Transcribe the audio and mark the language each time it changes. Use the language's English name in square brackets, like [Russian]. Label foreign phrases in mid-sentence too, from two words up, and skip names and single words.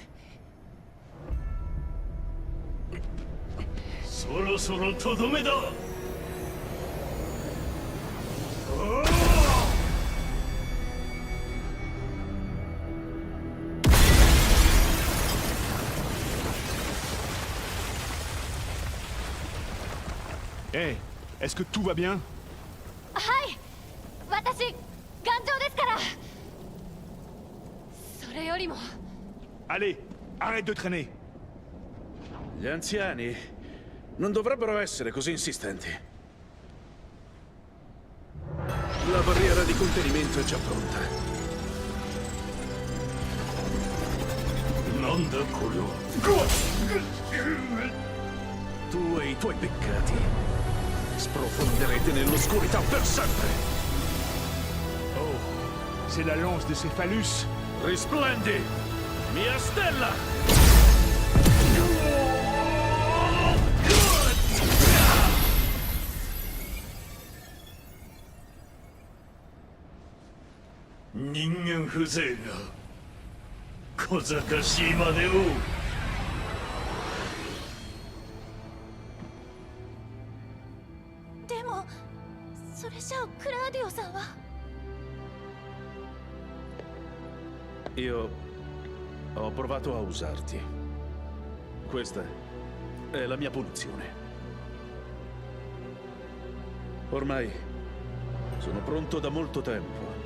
[Japanese] そろそろとどめだ。 [French] Hey, est-ce que tout va bien? [Japanese] はい、私頑丈ですから。それよりも [French] Allez, arrête de traîner. [Italian] Gli anziani non dovrebbero essere così insistenti. La barriera di contenimento è già pronta. [Japanese] なんだこれは。 [Italian] Tu e i tuoi peccati sprofonderete nell'oscurità per sempre. [French] Oh, c'est la lance de Céphalus. [Italian] Risplendi, mia stella! [Japanese] Ningen風情が小賢しいまでを。でもそれじゃあクラーディオさんは。 [Italian] Io ho provato a usarti. Questa è la mia punizione. Ormai sono pronto da molto tempo.